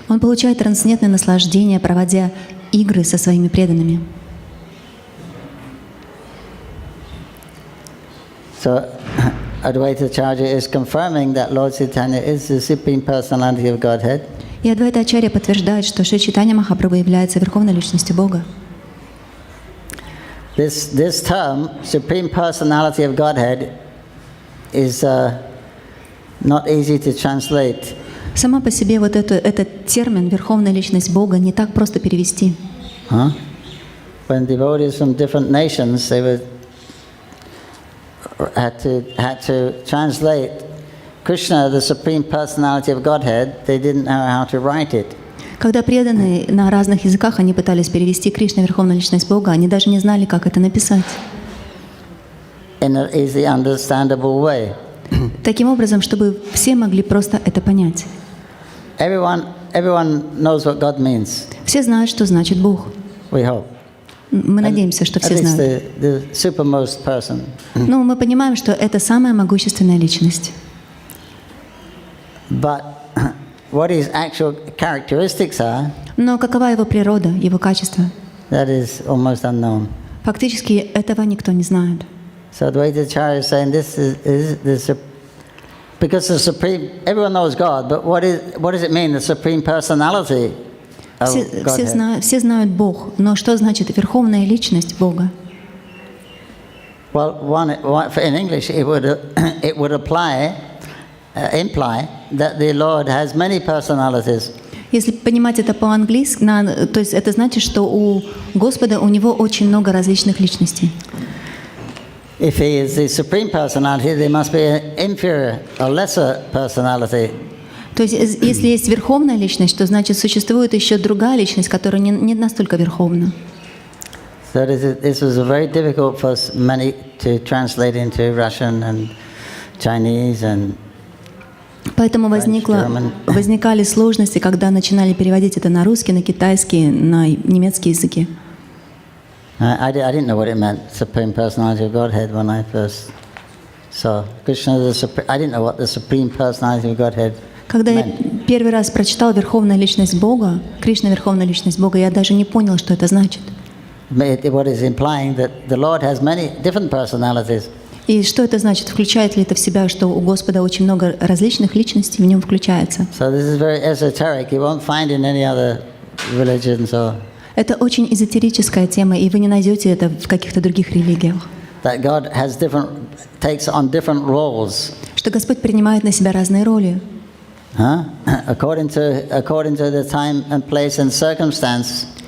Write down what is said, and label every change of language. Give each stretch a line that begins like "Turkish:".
Russian: Он получает трансцендентное наслаждение, проводя игры со своими преданными.
English: So, Advaita Acharya is confirming that Lord Chaitanya is the Supreme Personality of Godhead.
Russian: И Адвайта-ачарья подтверждает, что Шри Чайтанья Махапрабху является Верховной Личностью Бога.
English: This term, Supreme Personality of Godhead, is not easy to translate.
Russian: Сама по себе вот этот термин «Верховная Личность Бога» не так просто перевести.
English: When devotees from different nations, they had to translate Krishna, the Supreme Personality of Godhead. They didn't know how to write it.
Russian: Когда преданные на разных языках, они пытались перевести Кришна, Верховная Личность Бога, они даже не знали, как это написать.
English: In an easy, understandable way.
Russian: Таким образом, чтобы все могли просто это понять.
English: Everyone knows what God means.
Russian: Все знают, что значит Бог.
English: We hope.
Russian: Мы надеемся, что
English: At
Russian: все
English: least
Russian: знают.
English: the supermost person.
Russian: Но мы понимаем, что это самая могущественная личность.
English: But what his actual characteristics are,
Russian: Но какова его природа, его качество?
English: that is almost unknown.
Russian: Фактически этого никто не знает.
English: So the way the Acharya is saying this is because the supreme, everyone knows God, but what does it mean, the supreme personality of Godhead?
Russian: Все знают Бог, но что значит верховная личность Бога?
English: Well, in English it would imply that the Lord has many personalities.
Russian: Если понимать это по-английски, то есть это значит, что у Господа, у Него очень много различных личностей.
English: If he is the supreme personality, there must be an inferior or lesser personality.
Russian: То есть если есть верховная личность, то значит существует еще другая личность, которая не настолько верховна.
English: So this was very difficult for many to translate into Russian and Chinese and
Russian: Поэтому возникали сложности, когда начинали переводить это на русский, на китайский, на немецкий языки.
English: I didn't know what it meant, Supreme Personality of Godhead, when I first saw Krishna. I didn't know what the Supreme Personality of Godhead meant.
Russian: Когда я первый раз прочитал Верховная Личность Бога, Кришна Верховная Личность Бога, я даже не понял, что это значит.
English: What is implying that the Lord has many different personalities.
Russian: И что это значит? Включает ли это в себя, что у Господа очень много различных личностей в нем включается?
English: So this is very esoteric. You won't find in any other religions or.
Russian: Это очень эзотерическая тема, и вы не найдете это в каких-то других религиях.
English: That God takes on different roles.
Russian: Что Господь принимает на себя разные роли.
English: According to the time and place and circumstance.